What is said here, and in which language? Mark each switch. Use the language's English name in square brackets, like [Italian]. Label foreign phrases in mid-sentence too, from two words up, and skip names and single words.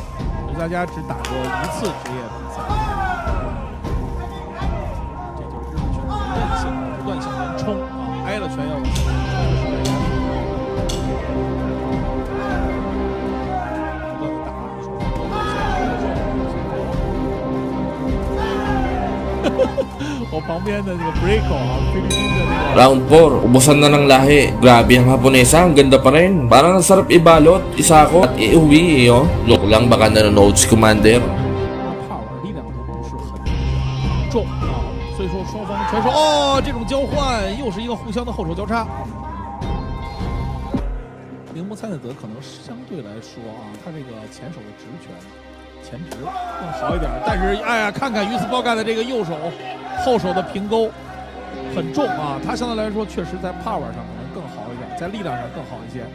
[Chinese] 大家只打过1次职业比赛，这就是日本选手韧性、不断向前冲啊，挨了拳要往前冲，不断的打，我旁边的这个 Breako 啊，菲律宾的那个。 [Filipino] Round 4, ubusan na ng lahi. Grabe ang Haponesa, ang ganda pa rin. Parang ang sarap ibalot, isako at iuwi oh. Look lang baka nanonood si Commander. [Chinese] 帕尔力量都不是很重啊，所以说双方拳手哦，这种交换又是一个互相的后手交叉。铃木菜奈子可能相对来说啊，他这个前手的直拳前直更好一点，但是哎呀，看看鱼斯包干的这个右手后手的平勾很重啊，他相对来说确实在 power 上可能更好一点，在力量上更好一些。